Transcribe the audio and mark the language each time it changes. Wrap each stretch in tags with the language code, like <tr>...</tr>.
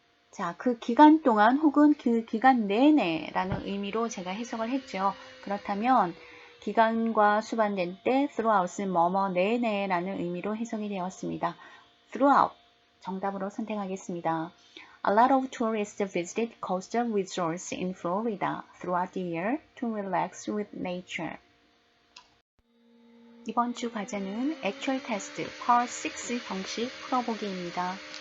<ko>자, 그 기간 동안 혹은 그 기간 내내 라는 의미로 제가 해석을 했죠. 그렇다면 기간과 수반될 때 throughout은 뭐뭐 내내 라는 의미로 해석이 되었습니다. throughout 정답으로 선택하겠습니다.</ko> <en>A lot of tourists visited coastal resorts in Florida throughout the year to relax with nature.</en> <ko>이번 주 과제는 Actual Test Part 6 형식 풀어보기입니다.</ko>